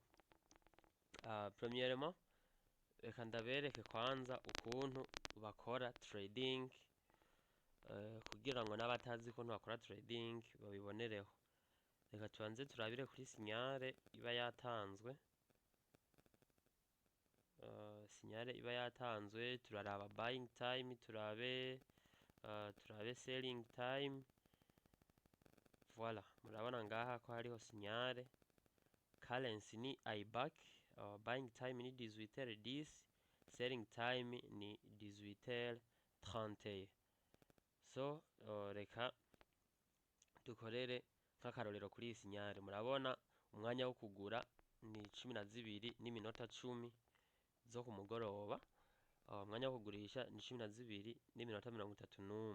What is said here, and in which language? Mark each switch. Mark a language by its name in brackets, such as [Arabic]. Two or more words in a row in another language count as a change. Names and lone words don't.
[Rundi] Premièrement, reka ndabereke kwanza ukuntu bakora trading, kugira ngo n'abatazi ukuntu bakora trading babibonereho. Reka tubanze turabire kuri signale iba yatanzwe. Signale iba yatanzwe, turaraba [English] buying time, [Rundi] turabe [English] selling time. [Rundi] Voilà, murabona ngaha ko hariho signale. Currency ni IBAC, [English] buying time [Rundi] ni 18h10, [English] selling time [Rundi] ni 18h31. So reka dukorere nk'akarorero kuri iyi signale. Murabona umwanya wo kugura ni 12:10 zo ku mugoroba, umwanya wo kugurisha ni 12:31.